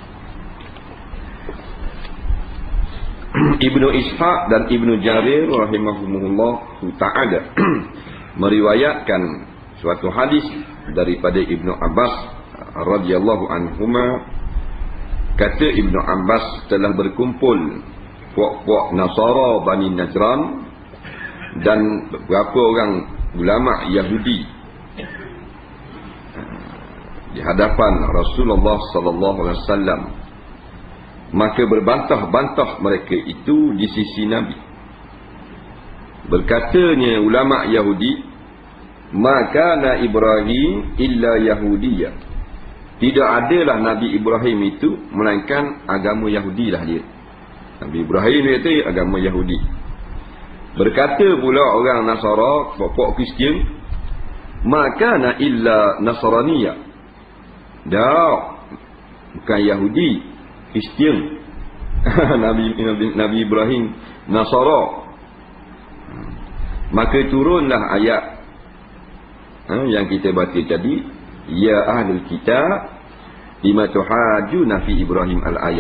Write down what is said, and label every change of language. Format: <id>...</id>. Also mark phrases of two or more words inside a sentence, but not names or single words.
<ms>Ibnu Ishaq dan Ibnu Jarir</ms> <ar>رحمهم الله تعالى</ar> <ms>meriwayatkan suatu hadis daripada Ibnu Abbas</ms> <ar>رضي الله عنهما.</ar> <ms>Kata Ibnu Abbas, telah berkumpul puak-puak Nasara Bani Najran dan beberapa orang ulama Yahudi di hadapan Rasulullah</ms> <ar>صلى الله عليه وسلم.</ar> <ms>Maka berbantah-bantah mereka itu di sisi Nabi. Berkatanya ulama Yahudi,</ms> <ar>ما كان إبراهيم إلا يهوديا.</ar> <ms>Tidak adalah Nabi Ibrahim itu melainkan agama Yahudi lah dia. Nabi Ibrahim itu agama Yahudi. Berkata pula orang Nasara, pokok Kristian,</ms> <ar>ما كان إلا نصرانيا.</ar> <ms>Dah, bukan Yahudi, Kristian. Nabi Ibrahim Nasara. Maka turunlah ayat yang kita baca tadi,</ms> <ar>يا أهل الكتاب لم تحاجون في إبراهيم الآية.</ar>